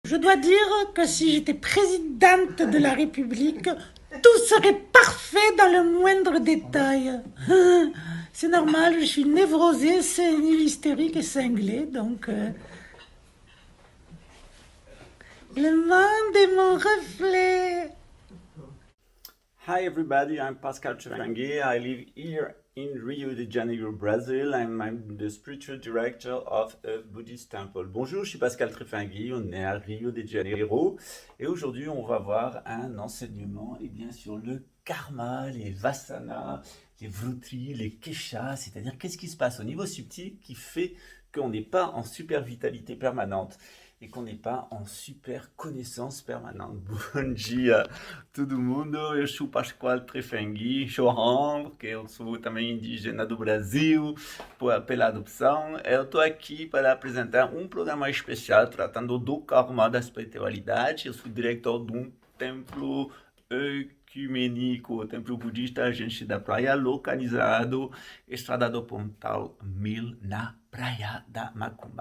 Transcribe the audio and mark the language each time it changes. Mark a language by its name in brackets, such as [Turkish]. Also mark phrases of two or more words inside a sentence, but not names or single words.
[French] Je dois dire que si j'étais présidente de la République, tout serait parfait dans le moindre détail. C'est normal, je suis névrosée, sénile, hystérique et cinglée, donc... Le monde est mon reflet. [English] Hi everybody, I'm Pascal Trevangui. I live here in Rio de Janeiro, Brazil. I'm the spiritual director of a Buddhist temple. [French] Bonjour, je suis Pascal Trevangui, on est à Rio de Janeiro et aujourd'hui on va voir un enseignement sur le karma, les vasanas, les vrutris, les keshas, c'est-à-dire qu'est-ce qui se passe au niveau subtil qui fait qu'on n'est pas en super vitalité permanente e qu'on n'est pas en super connaissance permanente. [Portuguese] Bom dia, todo mundo. Eu sou Pascoal Trefengui, Chorrão, porque eu sou também indígena do Brasil, pela adopção. Eu estou aqui para apresentar um programa especial tratando do karma da espiritualidade. Eu sou diretor de um templo ecumênico, o templo budista Gente da Praia, localizado Estrada do Pontal 1000 na Praia da Macumba.